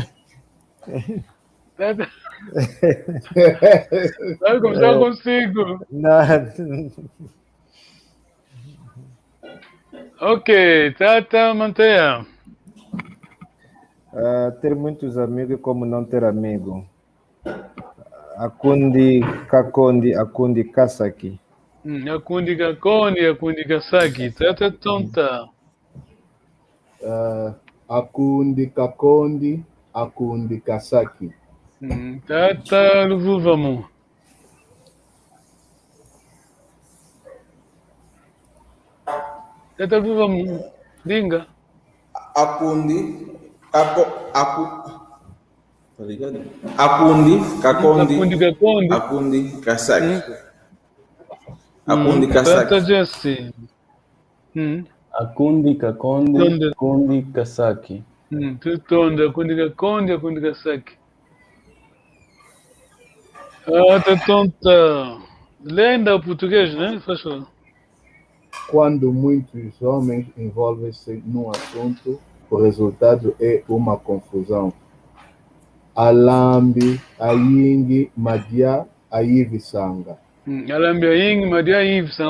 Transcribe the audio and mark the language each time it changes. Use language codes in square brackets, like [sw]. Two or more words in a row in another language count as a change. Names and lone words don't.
[pt] Vamos começar consigo. Não. Ok, Tata Manteia. Ter muitos amigos como não ter amigo. [kg] Akundi Kakondi, Akundi Kasaki. Akundi Kakoni, Akundi Kasaki. Tata Tonta. Akundi Kakondi, Akundi Kasaki. Tata Luvuvamu. Tata Luvuvamu. Dinga. Akundi, [pt] tá ligado? [kg] Akundi, Kakondi, Akundi Kakondi. Akundi, Kasaki. Akundi, Kasaki. Tata Jesse. Akundi Kakondi, Akundi Kasaki. Tutonda, Akundi Kakondi, Akundi Kasaki. Tata Tonta. [pt] Lenda o português, né? Faz favor. Quando muitos homens envolvem-se num assunto, o resultado é uma confusão. [kg] Alambi, Ayingi, Madia, Aivisanga. Alambi, Ayingi, Madia, Aivisanga.